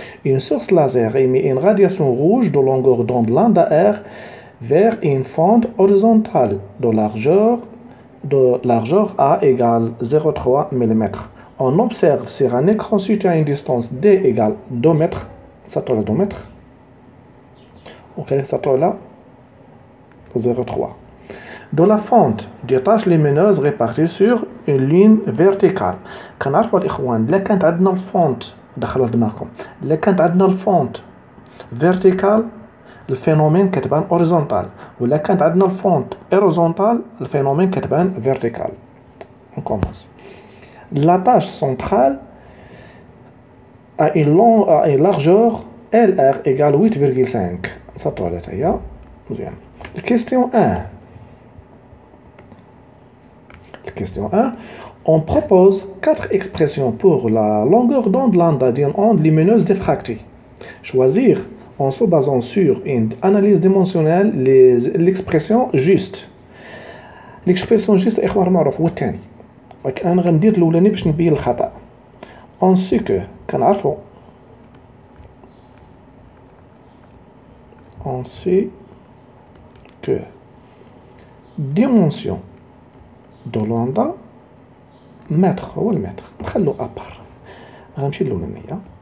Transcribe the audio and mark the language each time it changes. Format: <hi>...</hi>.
<fr>Une source laser émet une radiation rouge de longueur d'onde lambda R vers une fente horizontale de largeur A égale 0,3 mm. On observe sur un écran situé à une distance D égale 2 mètres. Ça tourne à 2 mètres. Ok, ça tourne là. 0,3. De la fente des taches lumineuses réparties sur une ligne verticale.</fr> <ar>كنعرفوا الإخوان إلا كانت عندنا الفونت دخلوا دماغكم إلا كانت عندنا الفونت vertical الفينومين كتبان horizontal ولا كانت عندنا الفونت horizontal الفينومين كتبان vertical.</ar> <fr>On commence. La tâche centrale a une largeur LR égale 8,5. Ça toilette</fr> <ar>هي مزيان.</ar> <fr>Question 1. Question 1. On propose 4 expressions pour la longueur d'onde lambda d'une onde lumineuse diffractée. Choisir en se basant sur une analyse dimensionnelle l'expression juste. L'expression juste</fr> <ar>إخوان معروف هو الثاني. ولكن أنا غندير الأولاني باش نبين الخطأ.</ar> <fr>On sait que</fr> <ar>كنعرفوا</ar> <fr>on sait que dimension de lambda mètre</fr> <ar>هو المتر نخلو ابار غنمشي للأولانية</ar>